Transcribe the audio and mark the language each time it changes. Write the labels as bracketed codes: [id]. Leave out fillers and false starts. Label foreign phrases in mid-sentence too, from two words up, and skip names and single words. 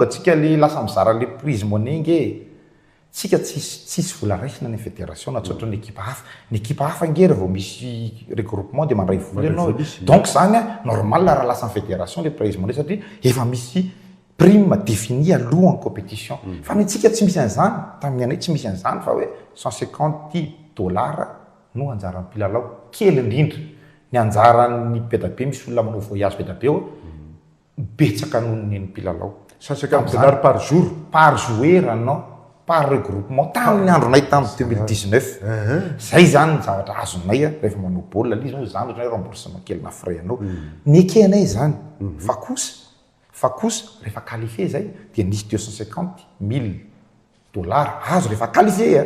[mg] tsika le lasa mizara le [fr] prise monnaie [mg] tsika tsisy vola raisina ny fédération na tsotra ny ekipa hafa ngery vao misy [fr] regroupement de [mg] mandray vola ianao donc zany normal raha lasa ny fédération le [fr] prise monnaie [mg] satria efa misy [fr] prime définie [mg] alohan'ny compétition fa nitsika tsy misy an'izany tamin'ny anay tsy misy an'izany fa hoe $150 no anjaran'ny mpilalao kely indrindra ny anjaran'ny be da be misy olona manao voyage be da be eo betsaka noho ny mpilalao. [fr] 150 dollars par jour. Par joueur [mg] anao, [fr] par regroupement [mg] tamin'ny andronay tamin'ny 2019. Zay zany ny zavatra azonay rehefa manao baolina li zao zany ohatranay remboursement kely na frais anao. Ny ekenay zany. Fa kosa rehefa qualifié zay dia nisy 250,000 dollars azo rehefa qualifié.